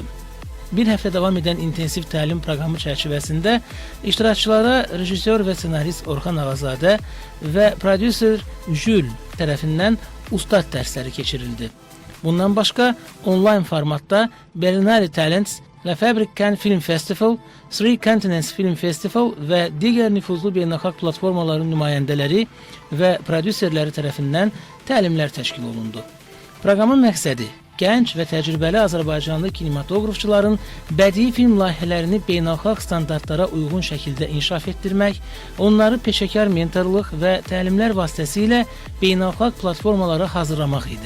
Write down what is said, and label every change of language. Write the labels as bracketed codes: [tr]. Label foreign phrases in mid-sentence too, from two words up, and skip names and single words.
[az] Bir həftə davam edən intensiv təlim proqramı çərçivəsində iştirakçılara rejissor və senarist Orxan Ağazadə və prodüser Jül tərəfindən ustad dərsləri keçirildi. Bundan başqa onlayn formatda Berlinale Talents, La Fabric Cannes Film Festival, Three Continents Film Festival və digər nüfuzlu beynəlxalq platformaların nümayəndələri və prodüserləri tərəfindən təlimlər təşkil olundu. Proqramın məqsədi gənc və təcrübəli Azərbaycanlı kinematografçıların bədii film layihələrini beynəlxalq standartlara uyğun şəkildə inkişaf etdirmək, onları peşəkar mentorluq və təlimlər vasitəsilə beynəlxalq platformalara hazırlamaq idi.